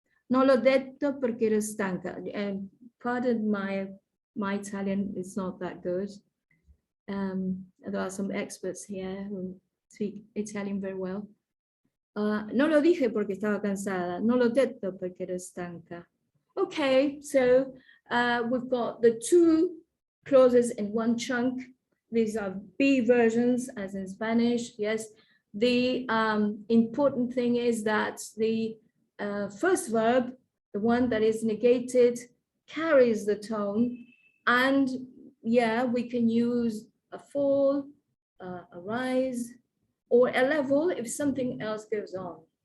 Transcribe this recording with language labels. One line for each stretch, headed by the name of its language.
Italian: No l'ho detto perché ero stanca.
English: Pardon my Italian, it's not that good. There are some experts here who speak Italian very well.
Spanish: No lo dije porque estaba cansada.
Italian: No l'ho detto perché ero stanca.
English: Okay, so we've got the two clauses in one chunk. These are be versions, as in Spanish. Yes, the important thing is that the first verb, the one that is negated, carries the tone, and yeah, we can use a fall, a rise, or a level if something else goes on.